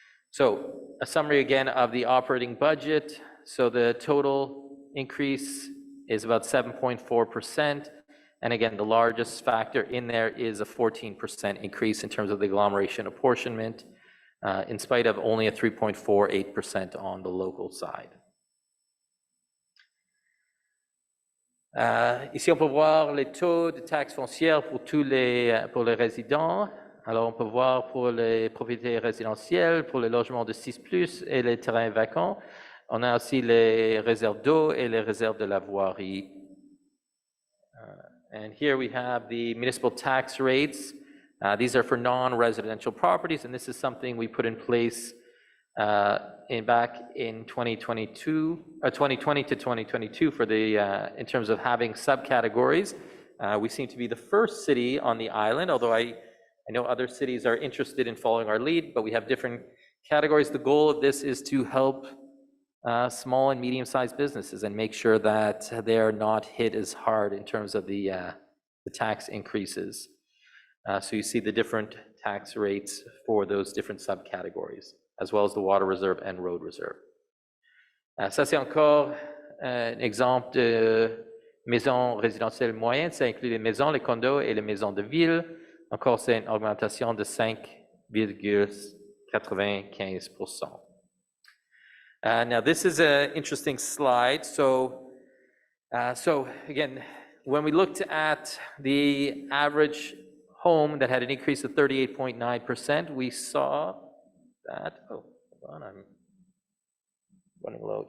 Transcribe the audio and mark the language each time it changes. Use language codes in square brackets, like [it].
[en] So a summary again of the operating budget. So the total increase is about 7.4%. And again, the largest factor in there is a 14% increase in terms of the agglomeration apportionment, in spite of only a 3.48% on the local side. [fr] Ici, on peut voir les taux de taxes foncières pour les résidents. Alors, on peut voir pour les propriétés résidentielles, pour les logements de 6+, et les terrains vacants. On a aussi les réserves d'eau et les réserves de la voirie. [en] And here we have the municipal tax rates. These are for non-residential properties, and this is something we put in place back in 2020 to 2022 for in terms of having subcategories. We seem to be the first city on the island, although I know other cities are interested in following our lead, but we have different categories. The goal of this is to help small and medium-sized businesses and make sure that they are not hit as hard in terms of the tax increases. So you see the different tax rates for those different subcategories, as well as the water reserve and road reserve. [fr] Ça, c'est encore un exemple de maison résidentielle moyenne. Ça inclut les maisons, les condos et les maisons de ville. Encore, c'est une augmentation de 5,95%. [en] Now, this is an interesting slide. So again, when we looked at the average home that had an increase of 38.9%, we saw that, oh, hold on, I'm running low.